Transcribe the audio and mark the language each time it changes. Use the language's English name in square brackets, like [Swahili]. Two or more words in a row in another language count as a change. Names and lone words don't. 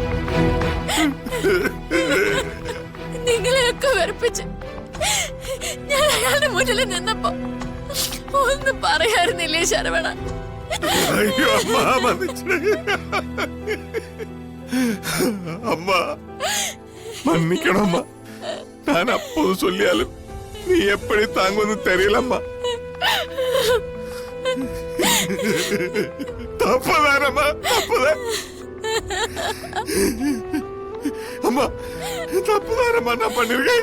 [Malayalam] നിങ്ങളെയൊക്കെ വെറുപ്പിച്ച് ഞാൻ അയാളുടെ മുന്നിൽ നിന്നപ്പോ ഒന്നും പറയാറുന്നില്ലേ ശരവണ? [Tamil] അയ്യോ അമ്മ, അമ്മ മன்னிக்கணும்மா. நான் அப்போது சொல்லியாலும் நீ எப்படி தாங்குன்னு தெரியலம்மா. தப்புதானம்மா, தப்புதான் அம்மா, தப்புதானம்மா நான் பண்ணிருக்கேன்.